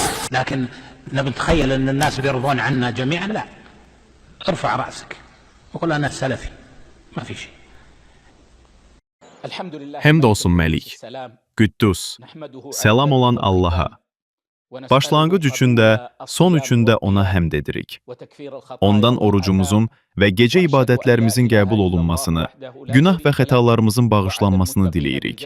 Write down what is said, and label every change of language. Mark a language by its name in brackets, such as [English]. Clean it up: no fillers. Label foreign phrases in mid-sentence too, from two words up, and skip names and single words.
[Arabic] لكن نتخيل أن الناس بيرضون عنا جميعا، لا. ارفع رأسك وقل أنا سلفي، ما في شيء. [Azerbaijani] Həmd Məlik, Qüddüs, səlam olan Allaha. Başlanğıc üçün də, son üçün də ona həmd edirik. Ondan orucumuzun və gecə ibadətlərimizin qəbul olunmasını, günah və xətalarımızın bağışlanmasını diləyirik.